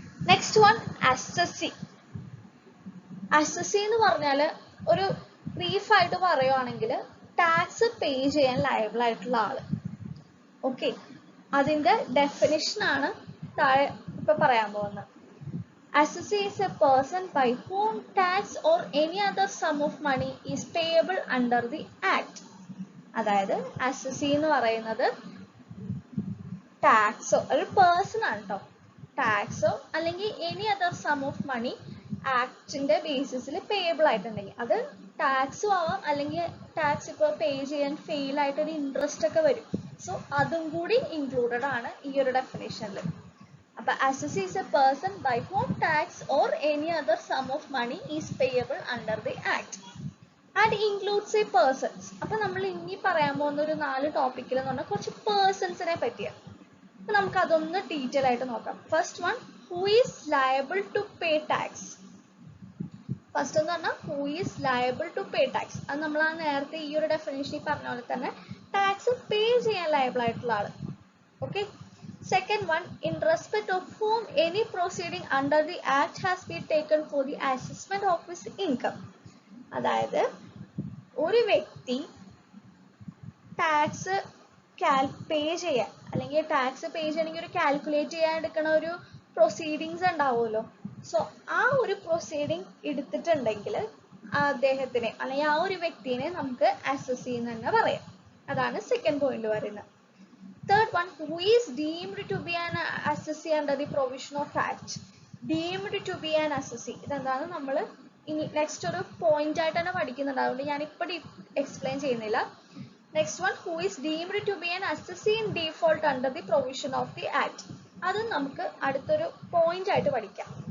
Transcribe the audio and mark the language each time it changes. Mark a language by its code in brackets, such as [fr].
[ml] Next one, assessee. Assessee എന്ന് പറഞ്ഞാൽ ഒരു ബ്രീഫ് ആയിട്ട് പറയുവാണെങ്കിൽ ടാക്സ് പേ ചെയ്യാൻ ലയബിൾ ആയിട്ടുള്ള ആള്. ഓക്കെ, അതിന്റെ ഡെഫിനിഷൻ ആണ് താഴെ ഇപ്പൊ പറയാൻ പോകുന്നത്. [en] Assessee is a person by whom tax or any other sum of money is payable under the act. [ml] അതായത് assessee എന്ന് പറയുന്നത് ടാക്സോ ഒരു പേഴ്സൺ ആണ് കേട്ടോ. ടാക്സോ അല്ലെങ്കിൽ [en] any other sum of money [ml] ആക്ടിന്റെ ബേസിസിൽ payable ആയിട്ടുണ്ടെങ്കിൽ, അത് ടാക്സും ആവാം അല്ലെങ്കിൽ ടാക്സ് ഇപ്പോൾ പേ ചെയ്യാൻ ഫെയിൽ ആയിട്ടൊരു ഇൻട്രസ്റ്റ് ഒക്കെ വരും. സോ അതും കൂടി ഇൻക്ലൂഡഡ് ആണ് ഈ ഒരു ഡെഫിനേഷനിൽ. [en] അപ്പൊ assessee is a person by whom tax or any other sum of money is payable under the act and includes a persons. [ml] അപ്പൊ നമ്മൾ ഇനി പറയാൻ പോകുന്ന ഒരു 4 ടോപ്പിക്കിൽ എന്ന് പറഞ്ഞാൽ കുറച്ച് പേഴ്സൺസിനെ പറ്റിയാണ്. അപ്പൊ നമുക്ക് അതൊന്ന് ഡീറ്റെയിൽ ആയിട്ട് നോക്കാം. [en] First one, who is liable to pay tax. [ml] First എന്ന് പറഞ്ഞാൽ [en] Who is liable to pay tax. [ml] അത് നമ്മൾ ആ നേരത്തെ ഈ ഒരു ഡെഫിനേഷനിൽ പറഞ്ഞ പോലെ തന്നെ ടാക്സ് പേ ചെയ്യാൻ ലയബിൾ ആയിട്ടുള്ള ആള്. Okay. [en] Second one, in respect of whom any proceeding under the act has been taken for the assessment of his income. [ml] അതായത് ഒരു വ്യക്തി ടാക്സ് പേ ചെയ്യാൻ അല്ലെങ്കിൽ ടാക്സ് പേ ചെയ്യണമെങ്കിൽ ഒരു കാൽക്കുലേറ്റ് ചെയ്യാൻ എടുക്കുന്ന ഒരു പ്രൊസീഡിങ്സ് ഉണ്ടാവുമല്ലോ. സോ ആ ഒരു പ്രൊസീഡിങ് എടുത്തിട്ടുണ്ടെങ്കിൽ അദ്ദേഹത്തിനെ അല്ലെങ്കിൽ ആ ഒരു വ്യക്തിനെ നമുക്ക് അസസ് ചെയ്യുന്ന തന്നെ പറയാം. അതാണ് സെക്കൻഡ് പോയിന്റ് പറയുന്നത്. [en] Third one, who is deemed to be an assessee under the provision of act. Deemed to be an assessee. [ml] ഇതെന്താണ് നമ്മൾ ഇനി നെക്സ്റ്റ് ഒരു പോയിന്റ് ആയിട്ട് തന്നെ പഠിക്കുന്നുണ്ട്, അതുകൊണ്ട് ഞാൻ ഇപ്പോൾ എക്സ്പ്ലെയിൻ ചെയ്യുന്നില്ല. Next one, [en] who is deemed to be an assessee in default under the provision of the act. [ml] അത് നമുക്ക് അടുത്തൊരു പോയിന്റ് ആയിട്ട് പഠിക്കാം.